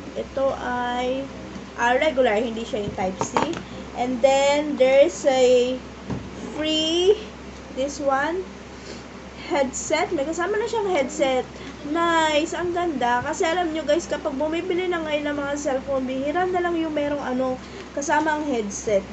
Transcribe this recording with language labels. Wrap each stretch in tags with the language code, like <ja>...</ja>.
<tl>Ito ay regular, hindi siya yung Type-C.</tl> <en>And then, there's a free, this one, headset.</en> <tl>May kasama na siyang headset. Nice! Ang ganda. Kasi alam nyo guys, kapag bumibili na ngayon ng mga cellphone, bihira na lang yung merong kasama ang headset.</tl>